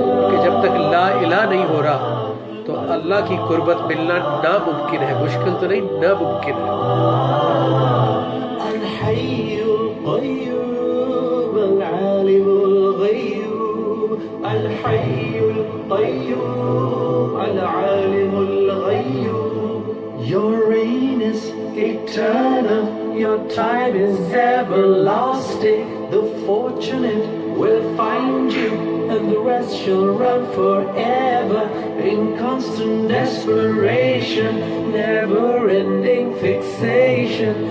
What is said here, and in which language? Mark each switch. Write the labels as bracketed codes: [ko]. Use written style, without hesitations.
[ur] کہ جب تک لا الہ نہیں ہو رہا تو اللہ کی قربت ملنا ناممکن ہے. مشکل تو نہیں، ناممکن ہے. [ar] الحي القيوم العالم الغيوب الحي القيوم العالم الغيوب. [en] Your reign is eternal, your time is everlasting. The fortunate will find you, and the rest shall run forever in constant desperation, never-ending fixation.